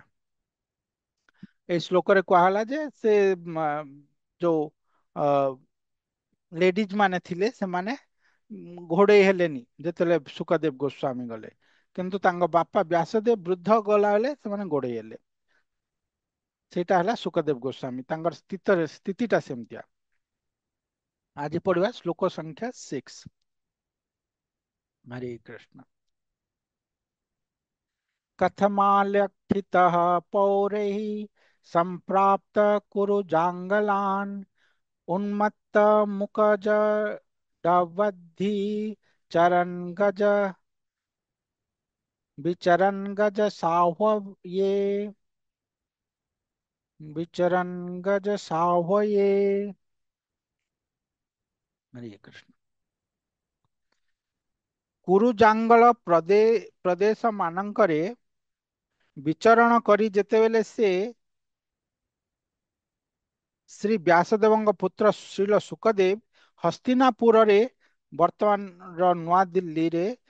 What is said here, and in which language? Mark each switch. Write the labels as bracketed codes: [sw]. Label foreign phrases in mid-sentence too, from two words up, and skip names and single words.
[or] ଏଇ ଶ୍ଲୋକରେ କୁହାଗଲା ଯେ ସେ ଯୋଉ ଲେଡିଜ ମାନେ ଥିଲେ ସେମାନେ ଘୋଡେଇ ହେଲେନି ଯେତେବେଳେ ସୁଖଦେବ ଗୋସ୍ୱାମୀ ଗଲେ କିନ୍ତୁ ତାଙ୍କ ବାପା ବ୍ୟାସଦେବ ବୃଦ୍ଧ ଗଲା ବେଳେ ସେମାନେ ଗୋଡେଇ ହେଲେ। ସେଇଟା ହେଲା ସୁଖଦେବ ଗୋସ୍ୱାମୀ ତାଙ୍କର ସ୍ଥିତିଟା ସେମିତିଆ। ଆଜି ପଢିବା ଶ୍ଲୋକ ସଂଖ୍ୟା 6। [sa] ହରେ କୃଷ୍ଣ। कथमाल्यक्षितः पौरैः सम्प्राप्त कुरु जाङ्गलान् उन्मत्तमुखजडवद्धि चरन् गज विचरन् गज साह्वये विचरन् गज साह्वये। हरे कृष्ण। [or] କୁରୁଜାଙ୍ଗଳ ପ୍ରଦେଶ ମାନଙ୍କରେ ବିଚରଣ କରି ଯେତେବେଳେ ସେ ଶ୍ରୀ ବ୍ୟାସଦେବଙ୍କ ପୁତ୍ର ଶ୍ରୀଲ ସୁଖଦେବ ହସ୍ତିନାପୁରରେ ବର୍ତ୍ତମାନର ନୂଆଦିଲ୍ଲୀରେ